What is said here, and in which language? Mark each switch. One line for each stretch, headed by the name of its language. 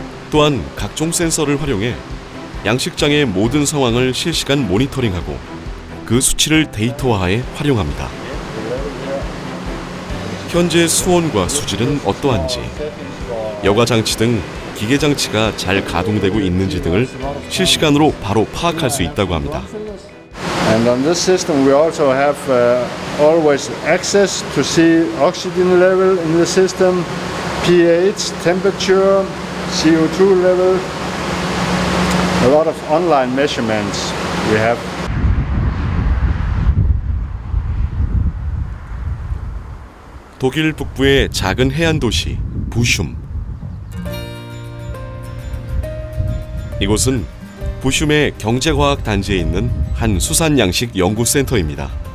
Korean: 또한 각종 센서를 활용해 양식장의 모든 상황을 실시간 모니터링하고 그 수치를 데이터화해 활용합니다. 현재 수온과 수질은 어떠한지, 여과 장치 등 기계 장치가 잘 가동되고 있는지 등을 실시간으로 바로 파악할 수 있다고 합니다.
English: And on this system we also have always access to see oxygen level in the system, pH, temperature, CO2 level, a lot of online measurements we have.
Korean: 독일 북부의 작은 해안 도시 부숑. 이곳은 부숑의 경제과학 단지에 있는 한 수산 양식 연구센터입니다.